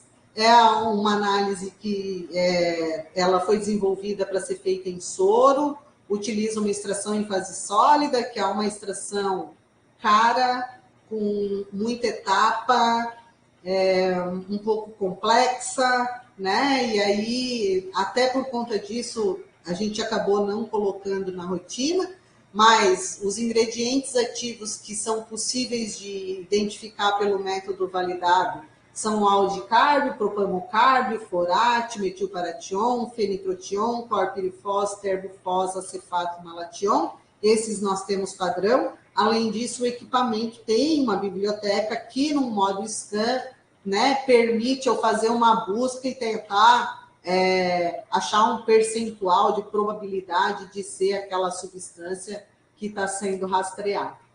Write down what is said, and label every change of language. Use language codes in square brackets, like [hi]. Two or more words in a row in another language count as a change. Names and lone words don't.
[pt] É uma análise que ela foi desenvolvida para ser feita em soro, utiliza uma extração em fase sólida, que é uma extração cara, com muita etapa, um pouco complexa, né? E aí, até por conta disso, a gente acabou não colocando na rotina, mas os ingredientes ativos que são possíveis de identificar pelo método validado são aldicárbio, propamocárbio, forate, metilparation, fenitrotion, clorpirifos, terbufos, acefato, malation. Esses nós temos padrão. Além disso, o equipamento tem uma biblioteca que, no modo scan, né, permite eu fazer uma busca e tentar achar um percentual de probabilidade de ser aquela substância que está sendo rastreada.